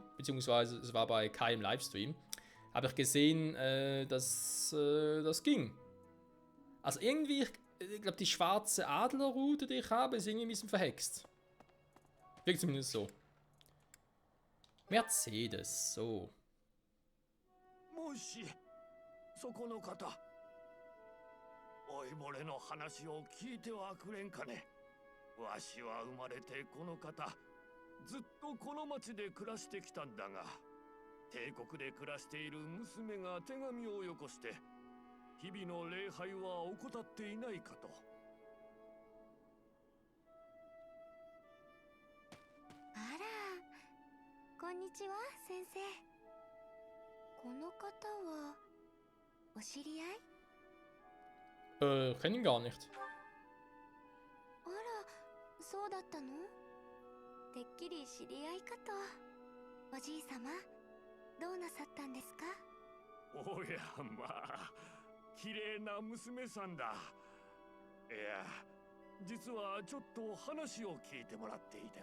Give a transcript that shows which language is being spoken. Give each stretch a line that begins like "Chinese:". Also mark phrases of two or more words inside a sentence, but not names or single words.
German: Beziehungsweise es war bei Kai im Livestream. Habe ich gesehen, dass das ging. Also irgendwie... Ich glaube, die schwarze Adlerrute, die ich habe, ist irgendwie ein bisschen verhext. Wirkt zumindest so. Mercedes, so.
Japanese: Moshi, そこの方。おいぼれの話を聞いてはくれんかね。わしは生まれてこの方、ずっとこの町で暮らしてきたんだが、帝国で暮らしている娘が手紙をよこして。日々の礼拝は怠っていないかと。あら、こんにちは、先生。この方はお知り合い？
German: Kenn ihn gar nicht.
Japanese: あら、そうだったの？てっきり知り合いかと。おじいさま、どうなさったんですか？おやまあ、綺麗な娘さんだ。いや、実はちょっと話を聞いてもらっていてな。